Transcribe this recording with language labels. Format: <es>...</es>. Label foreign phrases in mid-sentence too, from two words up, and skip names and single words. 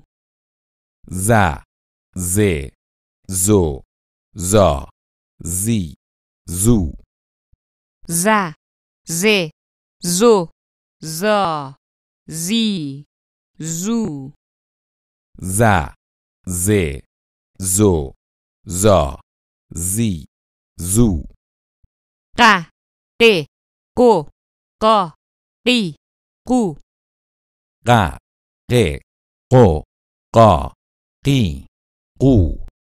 <fa>ز ز زو زا زی زو ز ز زو زا زی زو ز ز زو زا زی زو ق ق قو قا قی قو ق ق قو قا قی قو</fa>